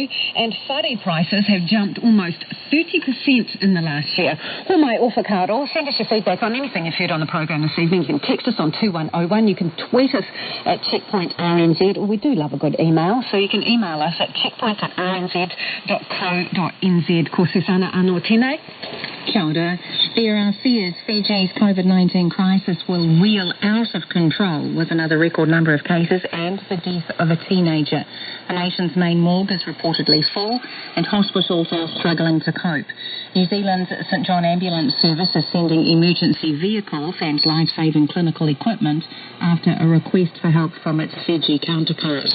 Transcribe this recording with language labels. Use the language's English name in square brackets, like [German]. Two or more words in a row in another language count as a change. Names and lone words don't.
[English] And whare prices have jumped almost 30% in the last year. Well, my Aficionado, send us your feedback on anything you've heard on the program this evening. You can text us on 2101. You can tweet us at checkpointrnz, or we do love a good email, so you can email us at checkpoint@rnz.co.nz. [Māori] Ko Susana anō tēnei. Kia ora. [English] There are fears Fiji's COVID-19 crisis will wheel out of control with another record number of cases and the death of a teenager. The nation's main morgue is reportedly full and hospitals are struggling to cope. New Zealand's St John Ambulance Service is sending emergency vehicles and life-saving clinical equipment after a request for help from its Fiji counterpart.